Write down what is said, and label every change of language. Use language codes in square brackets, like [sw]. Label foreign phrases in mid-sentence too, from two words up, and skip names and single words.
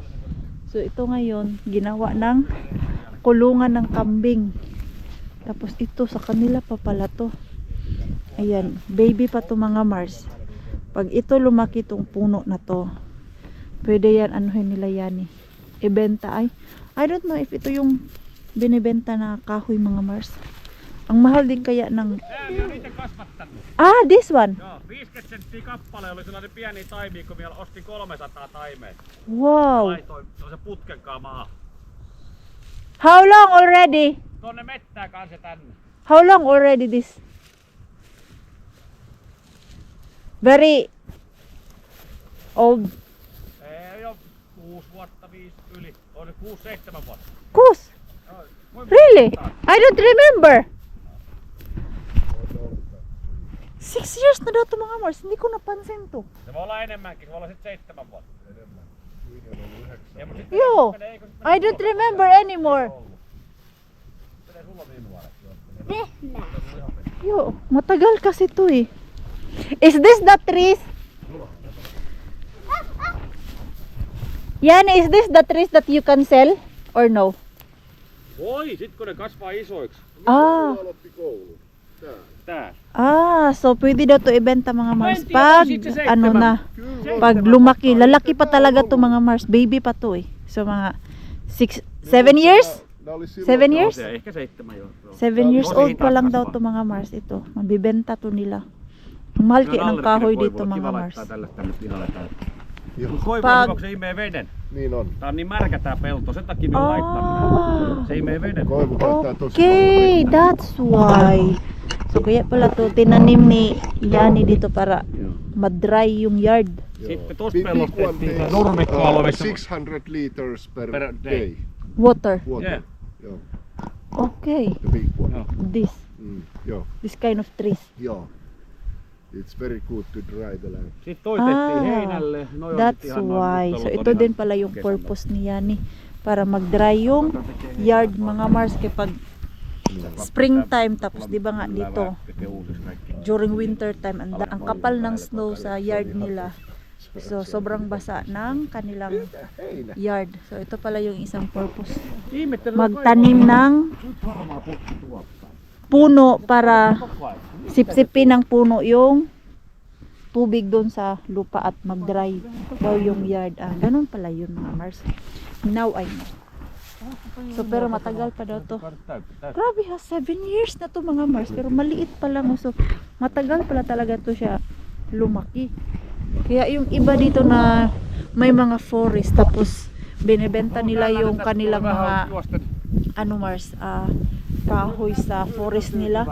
[tl] So ito ngayon ginawa ng kulungan ng kambing. Tapos ito sa kanila pa pala to. Ayan. Baby pa to mga Mars. Pag ito lumaki tong puno na to, pwede yan anuhin nila yan eh. Ibenta ay. [en] I don't know if [tl] ito yung binibenta na kahoy mga Mars. Ang mahal din kaya ng... [fi] Tää on itse kasvattanut. [en] Ah, this one. [fi] Joo, 50 senttiä kappale oli sellainen pieni taimi, kun vielä ostin 300 taimea. [en] Wow. [fi] Laitoin sellaisen putken kanssa maahan. [en] How long already? [fi] Tonne mettää kanssa tänne. [en] How long already this? Very old. [fi] Ei oo 6 vuotta, 5 yli. On se 6-7 vuotta. [en] Kus? Really? I don't remember. [tl] 6 years na daw to mga Mars. Hindi ko napansin to. [fi] Se voi olla enemmänkin, se voi olla sit 7 vuotta. Ei, mut sit Yo, menee, kun [en] I don't remember anymore. [fi] menee sulla niin nuoret. Vehnä. [tl] Yo, matagal kasi to eh. [en] Is this the trees? Yani, is this the trees that you can sell? Or no? [fi] Voi, sit kun ne kasvaa isoiksi. Ah, Aloitti koulu. Tää. Tää. [tl] so pwede daw to ibenta mga Mars. [en] Twenty, [tl] Pag, si ano na, pag lumaki, lalaki pa talaga to mga Mars. Baby pa to eh. So mga 7 years? [fi] Nää oli silloin [en] 7 years? [fi] Se ehkä 7 joo. [en] 7 years [fi] Tosi [tl] old pa lang [fi] hitaasti [tl] daw to mga Mars ito. Mabibenta to nila. Ang mahal kaya ng kahoy dito mga Mars. [fi] Tällaista nyt pihalle täällä. Joo. Koivu [tl] Pag- [fi] on hyvä, kun se imee veden. Niin on. Tää on niin märkä tää pelto, sen takia me on laittanut. Se imee veden. Koivu käyttää tosi [en] Okay, that's why. [tl] So kaya pala to tinanim ni Yani dito para madry yung yard. [fi] Sitten tossa pellossa tehtiin tää nurmikkoalue, missä... [en] 600 liters per Per day. day. Water. Water. Yeah. [fi] Joo. [en] Okay. The big one. [fi] Joo. [en] This. [fi] Joo. [en] This kind of trees. [fi] Joo. [en] It's very good to dry the land. [fi] Sitten toi tehtiin heinälle. Noi on nyt [en] That's [fi] ihan noin [en] why. [fi] nyt [en] So [fi] ollut [tl] ito [fi] ihan [tl] din pala yung [fi] kesällä. [tl] purpose ni Yani para mag-dry yung yard mga Mars kapag springtime tapos di ba nga dito [fi] Tekee uusiksi kaikki. [en] during winter time [tl] ang kapal ng snow sa yard nila. So sobrang basa ng kanilang [fi] Heinä. [tl] yard. So ito pala yung isang purpose. [fi] Ihmettelen, [tl] Magtanim ng puno para sipsipin ng puno yung tubig doon sa lupa at mag-dry daw yung yard. Ah, ganun pala yun mga Mars. [en] Now I know. [tl] So pero matagal pa daw to. Grabe ha, 7 years na to mga Mars. Pero maliit pa lang. So matagal pala talaga to siya lumaki. Kaya yung iba dito na may mga forest tapos binebenta nila yung kanilang mga ano Mars, kahoy sa forest nila.